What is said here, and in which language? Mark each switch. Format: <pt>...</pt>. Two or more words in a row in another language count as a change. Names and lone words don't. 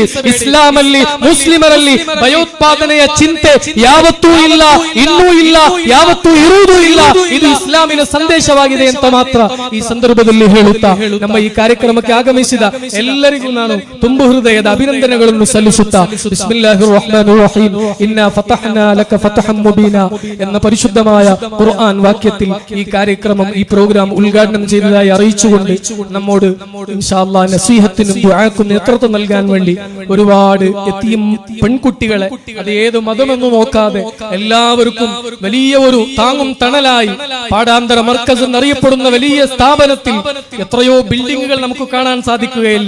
<kn>ಇಸ್ಲಾಮಲ್ಲಿ, ಮುಸ್ಲಿಮರಲ್ಲಿ ಭಯೋತ್ಪಾದನೆಯ ಚಿಂತೆ ಯಾವತ್ತೂ ಇಲ್ಲ, ಇನ್ನೂ ಇಲ್ಲ, ಯಾವತ್ತೂ ಇರುವುದೂ ಇಲ್ಲ. ಇದು ಇಸ್ಲಾಮಿನ ಸಂದೇಶವಾಗಿದೆ ಅಂತ ಮಾತ್ರ ಈ ಸಂದರ್ಭದಲ್ಲಿ ಹೇಳುತ್ತಾ ನಮ್ಮ ಈ ಕಾರ್ಯಕ್ರಮಕ್ಕೆ ಆಗಮಿಸಿದ ಎಲ್ಲರಿಗೂ ನಾನು ತುಂಬು ಹೃದಯದ ಅಭಿನಂದನೆಗಳನ್ನು ಸಲ್ಲಿಸುತ್ತಾ</kn> <ar>بسم الله الرحمن الرحيم إنا فتحنا لك فتحا مبينا</ar> <ml>എന്ന പരിശുദ്ധമായ ഖുർആൻ വാക്യത്തിൽ ഈ കാര്യക്രമം, ഈ പ്രോഗ്രാം ഉദ്ഘാടനം ചെയ്തതായി അറിയിച്ചുകൊണ്ട് നമ്മോട്</ml> <ar>إن شاء الله</ar> <ml>നസീഹത്തിനും ദുആക്കും നേതൃത്വം നൽകാൻ വേണ്ടി ഒരുപാട് യതീം പെൺകുട്ടികളെ, അത് ഏത് മതമെന്ന് നോക്കാതെ എല്ലാവർക്കും വലിയ ഒരു താങ്ങും തണലായി പാഠാന്തര മർക്കസ് എന്നറിയപ്പെടുന്ന വലിയ സ്ഥാപനത്തിൽ എത്രയോ ബിൽഡിങ്ങുകൾ നമുക്ക് കാണാൻ സാധിക്കുകയില്ല.</ml>